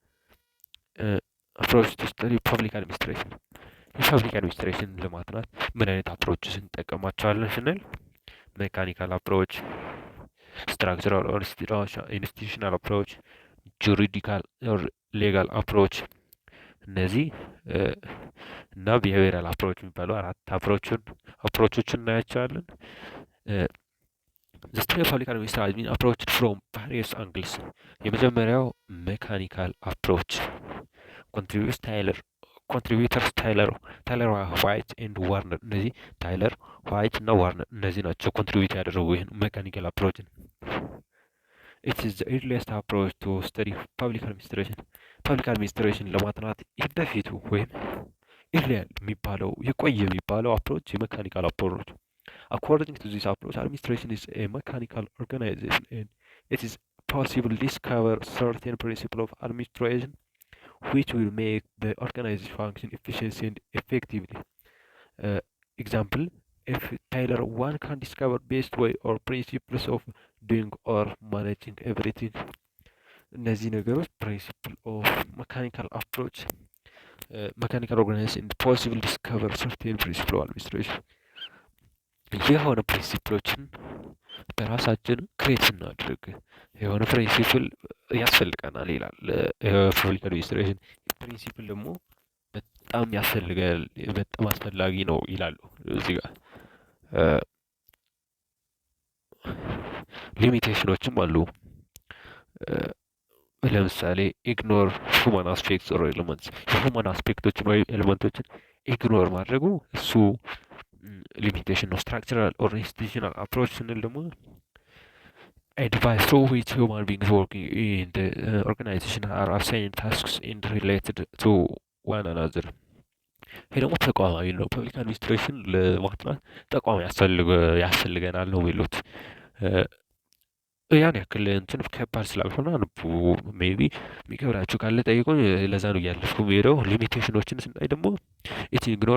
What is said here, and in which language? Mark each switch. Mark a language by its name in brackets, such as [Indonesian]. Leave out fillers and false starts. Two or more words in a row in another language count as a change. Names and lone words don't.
[English] approach to study public administration [Amharic] የፐብሊክ አድሚኒስትሬሽን ለማጥናት ምን አይነት አፕሮችስ እንጠቀማቸዋለን ስንል [English] mechanical approach፣ structural or institutional approach፣ juridical or legal approach [Amharic] እነዚህ እና [English] behavioral approach [Amharic] የሚባሉ 4 አፕሮቾችን እናያቸዋለን። [English] The study of public administration has been approached from various angles. [Amharic] የመጀመሪያው [English] mechanical approach contributors Taylor White and Warner። [Amharic] እነዚህ ታይለር ዋይት እና ዋርነር እነዚህ ናቸው ኮንትሪቢዩት ያደረጉ ይህን ሜካኒካል አፕሮችን። [English] It is the earliest approach to study public administration. [Amharic] ፐብሊክ አድሚኒስትሬሽን ለማጥናት በፊቱ ወይም ኢርሊያል የሚባለው የቆየ የሚባለው አፕሮች የሜካኒካል አፕሮች። [English] According to this approach, administration is a mechanical organization, and it is possible to discover certain principles of administration which will make the organization function efficiently and effectively. Example, if Taylor 1 can discover best way or principles of doing or managing everything. [Amharic] እነዚህ ነገሮች [English] principle of mechanical approach, mechanical organization, and possible discover certain principles of administration. [Amharic] የሆነ ፕሪንሲፕሎችን በራሳችን ክሬት ስናድርግ የሆነ ፕሪንሲፕል ያስፈልገናል ይላል ፐብሊክ አድሚኒስትሬሽን። ፕሪንሲፕል ደግሞ በጣም ያስፈልጋል፣ በጣም አስፈላጊ ነው ይላሉ። እዚህ ጋር ሊሚቴሽኖችም አሉ። ለምሳሌ [English] ignore human aspects or elements፣ [Amharic] የሁማን አስፔክቶችን ወይም ኤሌመንቶችን ኢግኖር ማድረጉ እሱ ሊሚቴሽን ነው። [English] structural or institutional approach [Amharic] ስንል ደግሞ [English] advice through which human beings working in the organization are assigned tasks and related to one another. [Amharic] ይሄ ደግሞ ተቋማዊ ነው። ፐብሊክ አድሚኒስትሬሽን ለማጥናት ተቋም ያስፈልገናል ነው የሚሉት። ያን ያክል እንትን ከባድ ስላልሆነ አንቡ። ሜቢ የሚከብዳችሁ ካለ ጠይቁኝ። ለዛ ነው እያለፍኩ የሚሄደው። ሊሚቴሽኖችን ስናይ ደግሞ [English] it ignore